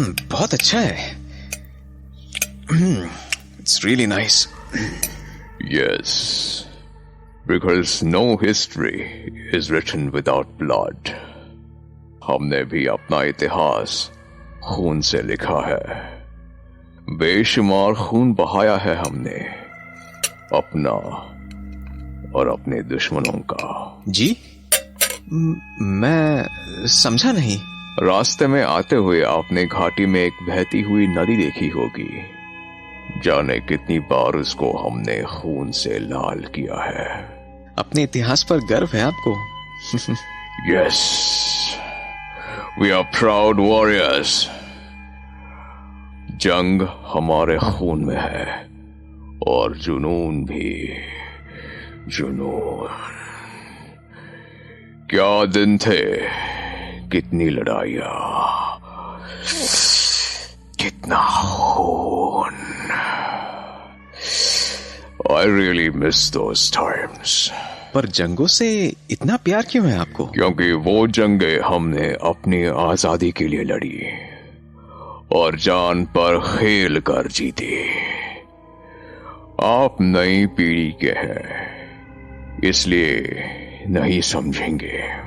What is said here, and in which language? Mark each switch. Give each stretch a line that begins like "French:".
Hindi: बहुत अच्छा है।
English: It's really nice. Yes, because no history is written without blood.
Hindi: हमने भी अपना इतिहास खून से लिखा है। बेशुमार खून बहाया है हमने, अपना और अपने दुश्मनों का। जी? मैं समझा नहीं। रास्ते में आते हुए आपने घाटी में एक बहती हुई नदी देखी होगी। जाने कितनी बार उसको हमने खून से लाल किया है। अपने इतिहास पर गर्व है आपको?
English: Yes, we are proud warriors.
Hindi: जंग हमारे खून में है और जुनून भी। जुनून। क्या दिन थे, कितनी लड़ाइयां, कितना खून।
English: I really miss those times.
Hindi: पर जंगों से इतना प्यार क्यों है आपको? क्योंकि वो जंगें हमने अपनी आजादी के लिए लड़ी और जान पर खेल कर जीती। आप नई पीढ़ी के हैं, इसलिए नहीं समझेंगे।